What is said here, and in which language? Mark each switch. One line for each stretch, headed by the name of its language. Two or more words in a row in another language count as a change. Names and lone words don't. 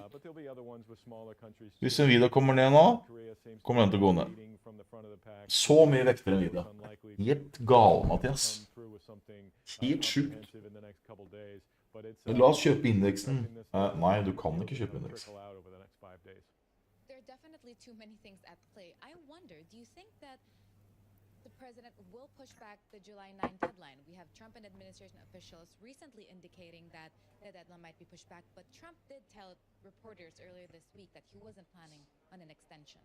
Norwegian: Hvis Nvidia kommer ned nå, kommer den til å gå ned. Så mye vekter Nvidia. Helt gal, Mathias. Helt sjukt. La oss kjøpe indeksen. Nei, du kan ikke kjøpe indeksen.
English: There are definitely too many things at play. I wonder, do you think that the president will push back the July 9 deadline? We have Trump and administration officials recently indicating that the deadline might be pushed back, but Trump did tell reporters earlier this week that he wasn't planning on an extension.